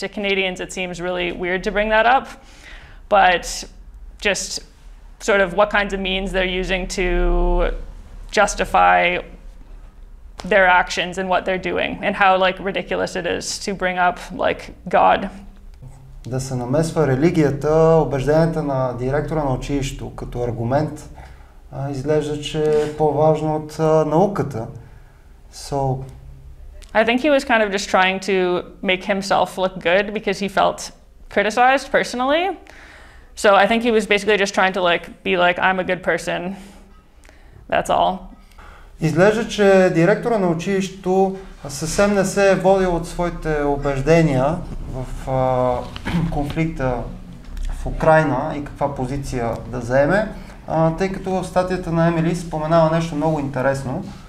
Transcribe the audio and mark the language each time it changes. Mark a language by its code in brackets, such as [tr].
[en] To Canadians, it seems really weird to bring that up, but just sort of what kinds of means they're using to justify their actions and what they're doing and how like ridiculous it is to bring up like God. [bg] Да се намесва религията, убежденията на директора на училището като аргумент, изглежда, че е по-важно от науката. So [en] I think he was kind of just trying to make himself look good because he felt criticized personally. So I think he was basically just trying to be like, I'm a good person. That's all. [bg] Изглежда, че директора на училището съвсем не се е водил от своите убеждения в конфликта в Украйна и каква позиция да заеме, тъй като в статията на Емили споменава нещо много интересно.